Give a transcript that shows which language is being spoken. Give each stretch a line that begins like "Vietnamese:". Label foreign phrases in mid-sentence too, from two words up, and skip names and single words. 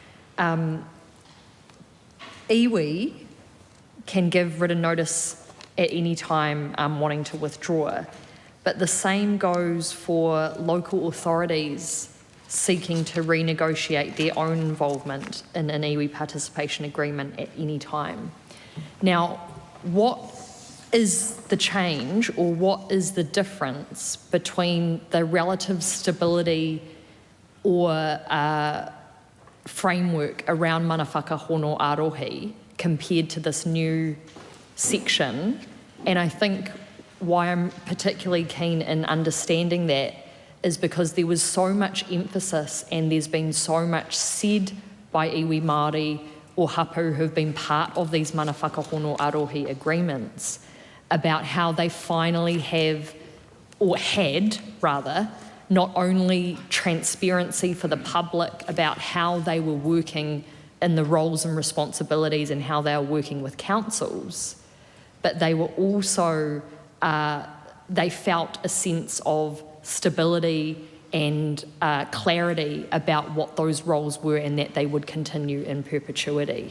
English: iwi can give written notice at any time wanting to withdraw, but the same goes for local authorities seeking to renegotiate their own involvement in an iwi participation agreement at any time. Now, what is the change or what is the difference between the relative stability or framework around
Māori: mana whakahono arohi
English: compared to this new section? And I think why I'm particularly keen in understanding that is because there was so much emphasis and there's been so much said by
Māori: iwi Māori
English: or hapu who've been part of these
Māori: mana whakahono arohi
English: agreements about how they finally have, or had rather, not only transparency for the public about how they were working in the roles and responsibilities and how they were working with councils, but they were also, they felt a sense of stability and clarity about what those roles were and that they would continue in perpetuity.